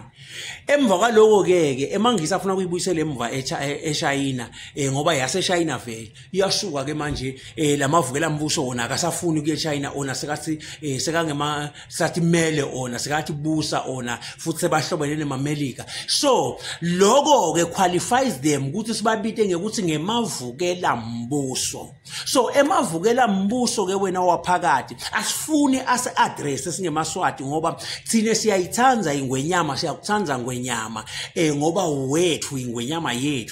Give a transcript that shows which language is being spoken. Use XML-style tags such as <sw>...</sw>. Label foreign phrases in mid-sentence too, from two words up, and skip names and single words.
<ss>Emva kwaloko ke emangisi afuna ukuyibuyisela emva eChina ngoba yase China vele iyasuka ke manje lamavukela mbuso wona akasafuni kuye China ona sekathi sekangema sathi mele ona sekathi busa ona futhi sebahlobene neMamelika. So lokho ke</ss> <en>qualifies them</en> <ss>ukuthi sibabite ngekuthi ngemavukela mbuso. So emavukela mbuso ke wena waphakathi asifuni ase address singemaswati ngoba thina siyayithanza ingwenyama siyakuthanza ngwenyama ngoba wethu ingwenyama yethu.</ss>